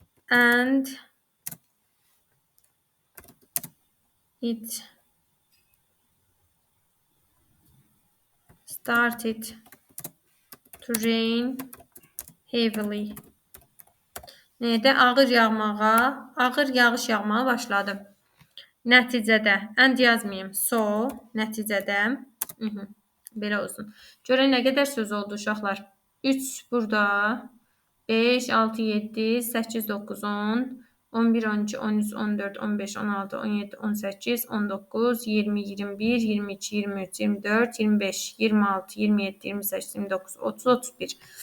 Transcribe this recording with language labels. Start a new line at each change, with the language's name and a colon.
English: And it started to rain heavily.
Azerbaijani: Nədə? Ağır yağış yağmağa başladı. Nəticədə, and yazmayayım. So, nəticədə, belə olsun. Görək nə qədər söz oldu uşaqlar. 3 burada, 5, 6, 7, 8, 9, 10, 11, 12, 13, 14, 15, 16, 17, 18, 19, 20, 21, 22, 23, 24, 25, 26, 27, 28, 29, 30, 31.